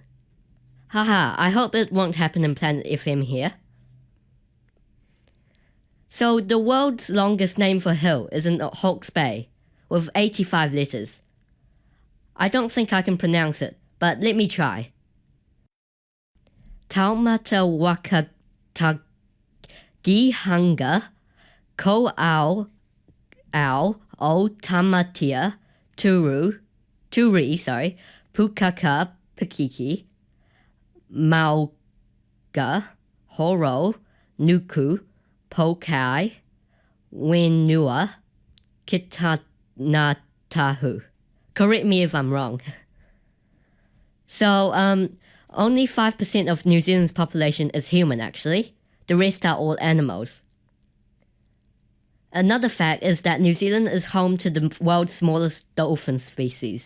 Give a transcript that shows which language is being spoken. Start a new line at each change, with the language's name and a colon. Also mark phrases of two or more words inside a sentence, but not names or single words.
English: Haha, I hope it won't happen in Planet FM here. So the world's longest name for hill is in Hawke's Bay, with 85 letters. I don't think I can pronounce it, but let me try. Taumata Wakatagihanga Ko Ao O Tamatia Turi, Pukaka Pikiki Mauga Horo Nuku Pokai Wenua Kitanatahu. Correct me if I'm wrong. So, only 5% of New Zealand's population is human, actually. The rest are all animals. Another fact is that New Zealand is home to the world's smallest dolphin species.